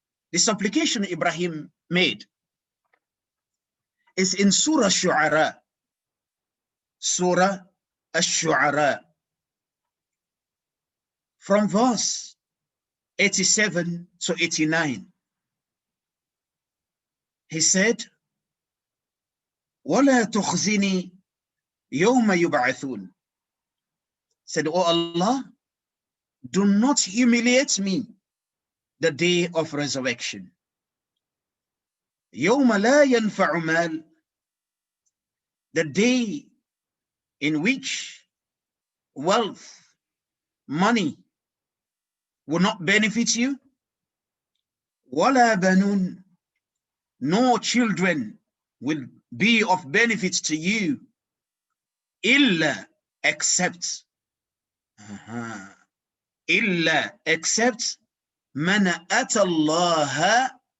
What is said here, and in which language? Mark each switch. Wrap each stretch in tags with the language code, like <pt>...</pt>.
<en>The supplication Ibrahim made is in Surah Shu'ara. Surah Ash-Shu'ara, from verse 87 to 89. He said,</en> <ar>وَلَا تُخْزِنِي يَوْمَ يُبْعَثُونَ.</ar> <en>Said, "Oh Allah, do not humiliate me the day of resurrection.</en> <ar>يَوْمَ لَا يَنْفَعُ مَالٍ.</ar> <en>The day in which wealth, money will not benefit you.</en> <ar>وَلَا بَنُونَ.</ar> <en>No children will be of benefit to you.</en> <ar>إِلَّا</ar> <en>except.</en> <ar>إِلَّا</ar> <en>except.</en> <ar>مَنْ أَتَى اللَّهَ</ar>